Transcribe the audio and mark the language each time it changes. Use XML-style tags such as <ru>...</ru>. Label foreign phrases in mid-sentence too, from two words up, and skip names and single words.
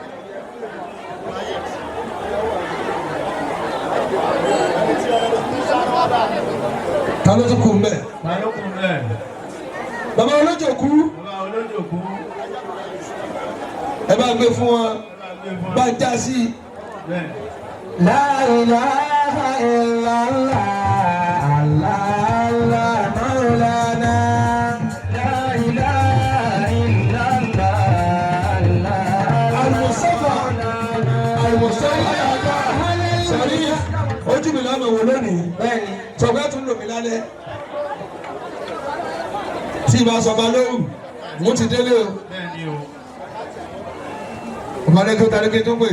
<yo>ta ló tún kù mbẹ. bàbá olójó kú. ẹ bá gbé fún wọn bá ń já sí.</yo> <ar>لا إله إلا الله، الله مولانا. لا إله إلا الله، الله</ar> <yo>Al-Mustafa Agba Saheed ojú mi lánàá wò lónìí. bẹ́ẹ̀ni. sọgbẹ́ tún lò mí lálẹ́. tí ìbá sọba lóhùn mo ti délé o. ọmọdéke tàdéke tó pè.</yo>